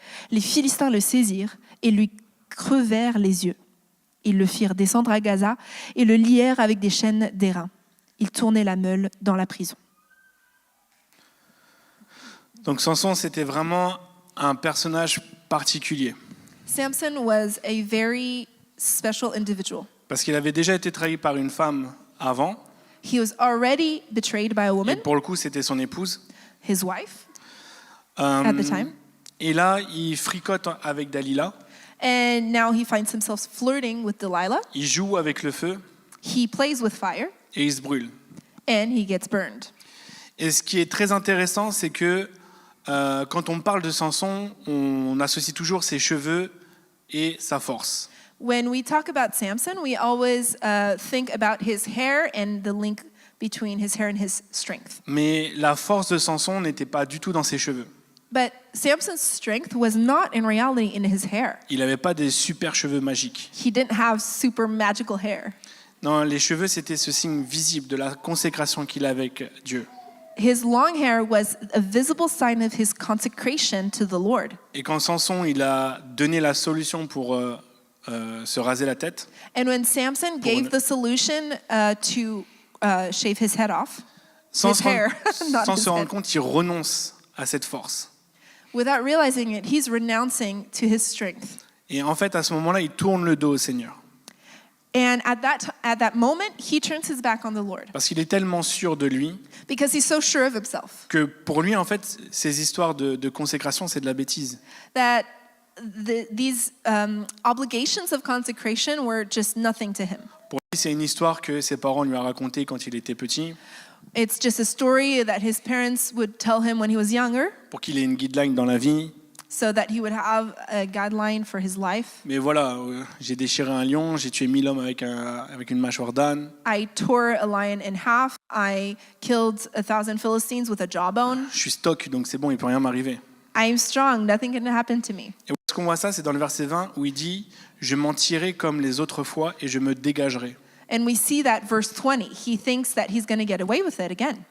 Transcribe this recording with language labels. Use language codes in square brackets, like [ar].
[fr] Les Philistins le saisirent et lui crevèrent les yeux. Ils le firent descendre à Gaza et le lièrent avec des chaînes d'airain. Ils tournaient la meule dans la prison. Donc Samson, c'était vraiment un personnage particulier. [en] Samson was a very special individual. [fr] Parce qu'il avait déjà été trahi par une femme avant. [en] He was already betrayed by a [fr] Et [en] woman, [fr] pour le coup, c'était son épouse. [en] his wife, at the time. [fr] Et là, il fricote avec Dalila. [en] And now he finds himself flirting with Delilah. [fr] Il joue avec le feu [en] He plays with fire [fr] et il se brûle. [en] and he gets burned. [fr] Et ce qui est très intéressant, c'est que quand on parle de Samson, on associe toujours ses cheveux et sa force. [en] When we talk about Samson, we always think about his hair and the link between his hair and his strength. [fr] Mais la force de Samson n'était pas du tout dans ses cheveux. [en] But Samson's strength was not in reality in his hair. [fr] Il n'avait pas des super cheveux magiques. [en] He didn't have super magical hair. [fr] Non, les cheveux, c'était ce signe visible de la consécration qu'il a avec Dieu. [en] His long hair was a visible sign of his consecration to the Lord. [fr] Et quand Samson, il a donné la solution pour se raser la tête, [en] And when Samson gave the solution to shave his head off, [fr] sans [en] his [fr] se [en] hair, not [fr] sans [en] his [fr] se rendre [en] head. [fr] compte, il renonce à cette force. [en] Without realizing it, he's renouncing to his strength. [fr] Et en fait, à ce moment-là, il tourne le dos au Seigneur. [en] And at that moment, he turns his back on the Lord [fr] Parce qu'il est tellement sûr de lui [en] because he's so sure of himself [fr] que pour lui, en fait, ces histoires de consécration, c'est de la bêtise. [en] that these obligations of consecration were just nothing to him. [fr] Pour lui, c'est une histoire que ses parents lui ont racontée quand il était petit, [en] It's just a story that his parents would tell him when he was younger [fr] pour qu'il ait une guideline dans la vie. [en] so that he would have a guideline for his life. [fr] Mais voilà, j'ai déchiré un lion, j'ai tué 1000 hommes avec une mâchoire d'âne. [en] I tore a lion in half. I killed 1,000 Philistines with a jawbone. [fr] Je suis stock, donc c'est bon, il ne peut rien m'arriver. [en] I am strong. Nothing can happen to me. [fr] Et où est-ce qu'on voit ça? C'est dans le verset 20 où il dit « Je m'en tirerai comme les autres fois et je me dégagerai ». [en] And we see that verse 20. He thinks that he's going to get away with it again.